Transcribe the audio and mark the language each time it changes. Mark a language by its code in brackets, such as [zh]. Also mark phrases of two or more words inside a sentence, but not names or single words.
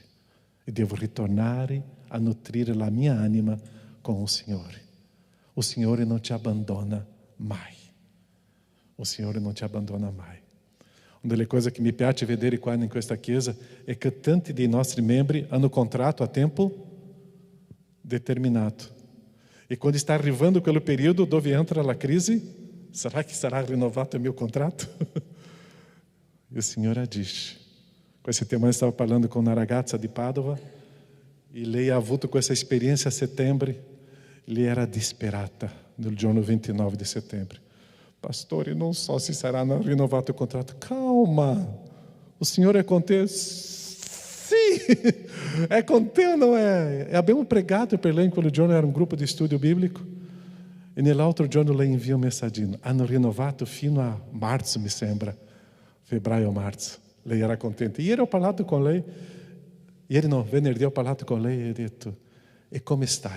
[it] E devo ritornare a nutrire la mia anima con il Signore. Il Signore non ci abbandona mai. Il Signore non ci abbandona mai. Una delle cose che mi piace vedere qua in questa chiesa è che tanti dei nostri membri hanno contratto a tempo determinato. [pt] E quando está arrivando aquele período, dove entra a crise, será que será renovado o meu contrato? E o Senhor diz. [it] Questa settimana stavo parlando con una ragazza di Padova e lei ha avuto questa esperienza a settembre. Lei era disperata nel giorno 29 di settembre. Pastore, non so se sarà rinnovato il contratto. [pt] Calma, o Senhor é com te? [it] Sì, è con te [pt] ou não é? [it] E abbiamo pregato per lei in quel giorno, era un gruppo di studio biblico. E nell'altro giorno lei invia un messaggino. Hanno rinnovato fino a marzo, mi sembra. Febbraio o marzo. Lei era contenta. Ieri ho parlato con lei. Ieri no, venerdì ho parlato con lei e ho detto: e come stai?